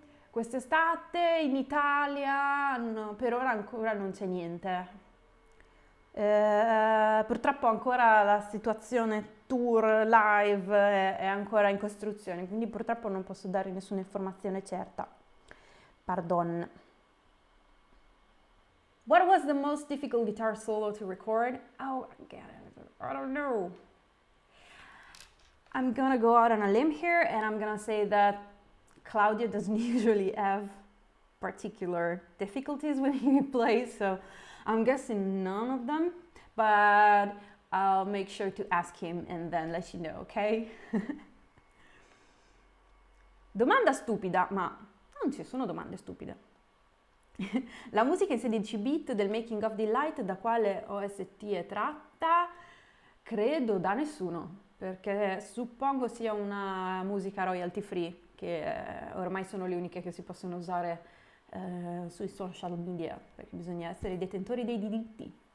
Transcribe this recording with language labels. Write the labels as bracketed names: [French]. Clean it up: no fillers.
[Italian] Quest'estate in Italia no, per ora ancora non c'è niente. Purtroppo ancora la situazione tour live è ancora in costruzione, quindi purtroppo non posso dare nessuna informazione certa. Pardon. [English] What was the most difficult guitar solo to record? Oh, I don't know. I'm gonna go out on a limb here and I'm gonna say that Claudio doesn't usually have particular difficulties when he plays, so I'm guessing none of them, but I'll make sure to ask him and then let you know, ok? [Italian] Domanda stupida, ma non ci sono domande stupide. La musica in 16 bit del Making of Delight da quale OST è tratta? Credo da nessuno, perché suppongo sia una musica royalty free, che ormai sono le uniche che si possono usare sui social media, perché bisogna essere detentori dei diritti.